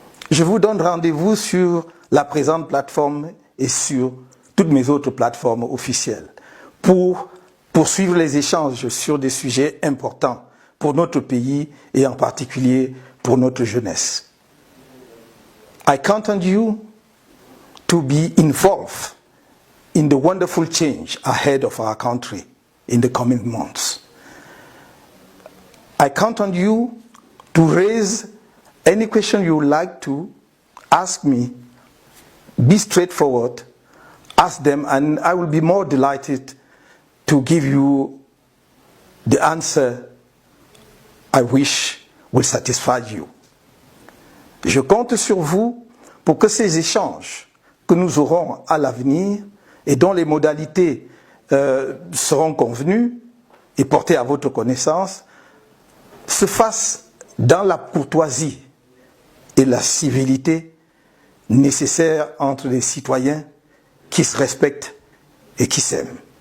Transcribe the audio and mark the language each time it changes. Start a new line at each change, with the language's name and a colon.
French: Je vous donne rendez-vous sur la présente plateforme et sur toutes mes autres plateformes officielles pour poursuivre les échanges sur des sujets importants pour notre pays et en particulier pour notre jeunesse.
English: I count on you to be involved in the wonderful change ahead of our country in the coming months. I count on you to raise any question you would like to ask me. Be straightforward, ask them, and I will be more delighted to give you the answer I wish will satisfy you.
French: Je compte sur vous pour que ces échanges que nous aurons à l'avenir et dont les modalités seront convenues et portées à votre connaissance se fassent dans la courtoisie et la civilité nécessaires entre les citoyens qui se respectent et qui s'aiment.